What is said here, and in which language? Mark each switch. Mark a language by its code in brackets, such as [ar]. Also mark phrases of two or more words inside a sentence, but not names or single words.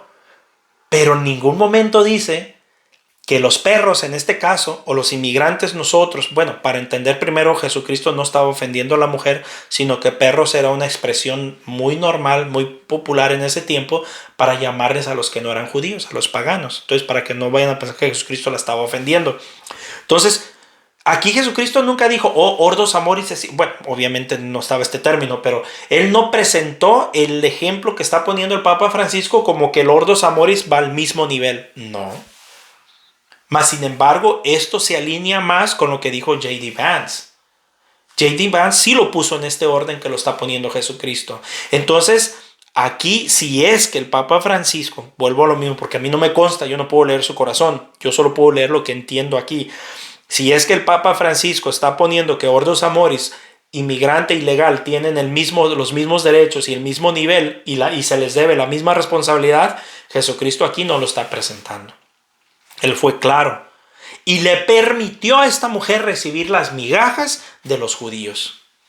[es] Pero en ningún momento dice que los perros en este caso, o los inmigrantes nosotros, bueno, para entender primero, Jesucristo no estaba ofendiendo a la mujer, sino que perros era una expresión muy normal, muy popular en ese tiempo, para llamarles a los que no eran judíos, a los paganos. Entonces, para que no vayan a pensar que Jesucristo la estaba ofendiendo. Entonces, aquí Jesucristo nunca dijo, [la] oh, ordos amoris, [es] bueno, obviamente no estaba este término, pero él no presentó el ejemplo que está poniendo el Papa Francisco como que el [la] ordos amoris [es] va al mismo nivel. No. Mas, sin embargo, esto se alinea más con lo que dijo J.D. Vance. J.D. Vance sí lo puso en este orden que lo está poniendo Jesucristo. Entonces, aquí, si es que el Papa Francisco, vuelvo a lo mismo, porque a mí no me consta, yo no puedo leer su corazón, yo solo puedo leer lo que entiendo aquí. Si es que el Papa Francisco está poniendo que [la] ordos amoris, [es] inmigrante ilegal, tienen los mismos derechos y el mismo nivel y se les debe la misma responsabilidad, Jesucristo aquí no lo está presentando. Él fue claro y le permitió a esta mujer recibir las migajas de los judíos.